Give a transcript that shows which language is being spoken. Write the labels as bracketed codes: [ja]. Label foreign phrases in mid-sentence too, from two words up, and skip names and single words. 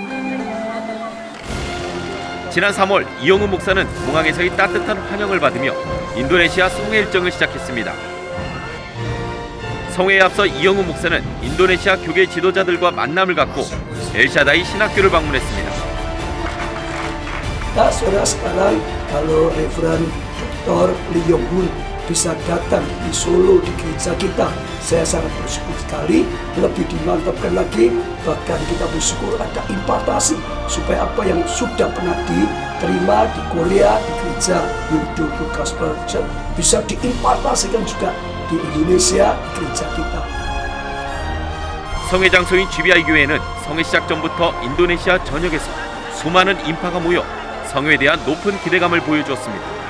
[ko] 지난 3월 이영우 목사는 공항에서의 따뜻한 환영을 받으며 인도네시아 성회 일정을 시작했습니다. 성회에 앞서 이영우 목사는 인도네시아 교계 지도자들과 만남을 갖고 엘샤다이 신학교를 방문했습니다. [id] Saudara sekarang, kalau Reverend Dr. Lee Yong Hun bisa datang di Solo di gereja kita, saya sangat bersyukur sekali. Lebih dimantapkan lagi, bahkan kita bersyukur ada impartasi supaya apa yang sudah pernah diterima di Korea di gereja Hindu Gospel Church bisa diimpartasikan juga di Indonesia di gereja kita. [ko] 성회 장소인 GBI 교회는 성회 시작 전부터 인도네시아 전역에서 수많은 인파가 모여 성회에 대한 높은 기대감을 보여주었습니다.